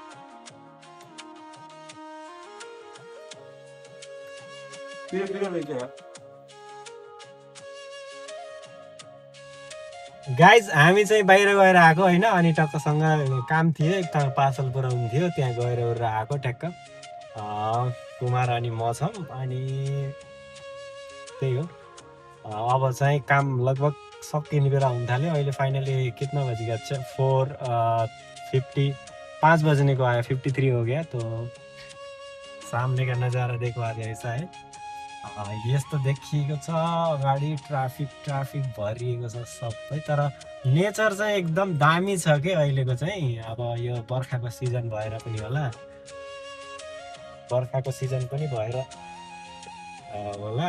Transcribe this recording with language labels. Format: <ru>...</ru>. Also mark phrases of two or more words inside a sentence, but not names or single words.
<ne>गाइज हामी चाहिँ बाहिर गएर आएको होइन। अनि टक्कसँग काम थियो, एक ठाउँ पार्सल पुऱ्याउनु थियो, त्यहाँ गएर उडेर आएको ट्याक्क। कुमार अनि म छौँ। अनि त्यही हो। अब चाहिँ काम लगभग सकिने बेला हुन थाल्यो।</ne> <hi>अहिले फाइनली कितना बज गया? 4:50 5 बजने को आयो, 53 हो गया। तो सामने का नजारा देखो आज ऐसा है।</hi> <ne>यस्तो देखिएको छ अगाडि ट्राफिक भरिएको छ सबै। तर नेचर चाहिँ एकदम दामी छ के अहिलेको चाहिँ। अब यो बर्खाको सिजन भएर पनि होला, बर्खाको सिजन पनि भएर होला।</ne>